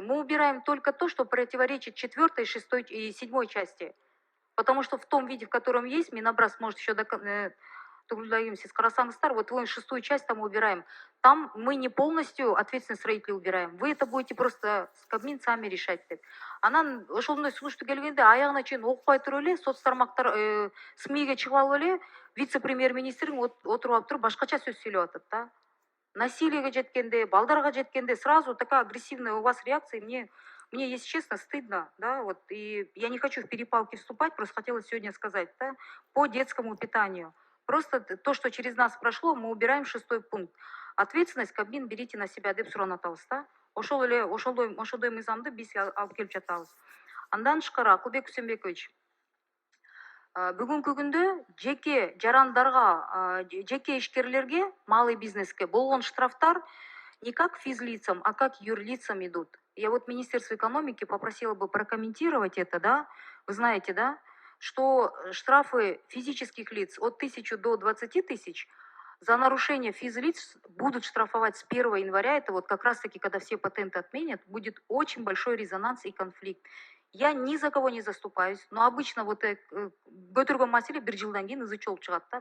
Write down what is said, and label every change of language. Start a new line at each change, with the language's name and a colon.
Russian: Мы убираем только то, что противоречит 4, 6 и 7 части. Потому что в том виде, в котором есть, Минобраз может еще
Kyrgyz: Тугулдагим, сиз карасаңыздар,
Russian: вот вы шестую часть там убираем. Там мы не полностью ответственность строителей убираем. Вы это будете просто с Кабмин сами решать деп.
Kyrgyz: Анан ошондой сунушту келгенде аягына чейин окупай туруп эле соц тармактар СМИге чыгып алып эле вице премьер министрин отуруп алып туруп башкача сөз сүйлөп атат да. Насилиеге жеткенде, балдарга жеткенде
Russian: сразу такая агрессивная у вас реакция. Мне, если честно, стыдно, да, вот, и я не хочу в перепалки вступать, просто хотела сегодня сказать, да, по детскому питанию. Просто то, что через нас прошло, мы убираем шестой пункт. Ответственность Кабмин берите на себя
Kyrgyz: деп суранатабыз да. Ошондой мыйзамды биз алып келип жатабыз. Андан тышкары, Акылбек Үсенбекович, бүгүнкү күндө жеке жарандарга, жеке ишкерлерге, малый бизнеске болгон штрафтар
Russian: не как физлицам, а как юрлицам идут. Я вот Министерство экономики попросила бы прокомментировать это, да. Вы знаете, да, что штрафы физических лиц от 1000 до 20 тысяч за нарушение физлиц будут штрафовать с 1 января. Это вот как раз-таки, когда все патенты отменят, будет очень большой резонанс и конфликт. Я ни за кого не заступаюсь, но обычно вот
Kyrgyz: көтөргөн маселе бир жылдан кийин ызы чолуп чыгат да.